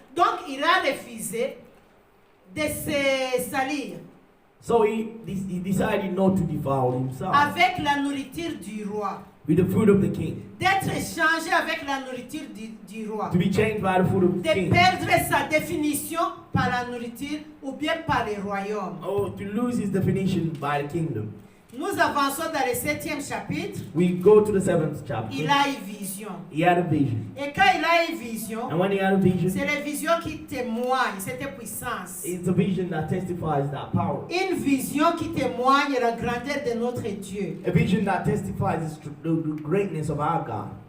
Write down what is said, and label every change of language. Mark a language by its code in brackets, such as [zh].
[fr] Donc il a refusé de se salir [en] so he decided not to defile himself [fr] avec la nourriture du roi, [en] with the food of the king, [fr] d'être échangé avec la nourriture du roi, [en] to be changed by the food of the [fr] de [en] king, [fr] perdre sa définition par la nourriture ou bien par le royaume. [en] or to lose his definition by the kingdom. [fr] Nous avançons dans le 7e chapitre. [en] We go to the 7th chapter. [fr] Il a eu vision. [en] He had a vision. [fr] Et quand il a eu vision, [en] And when he had a vision, [fr] c'est la vision qui témoigne cette puissance. [en] it's a vision that testifies that power. [fr] Une vision qui témoigne la grandeur de notre Dieu. [en] A vision that testifies the greatness of our God.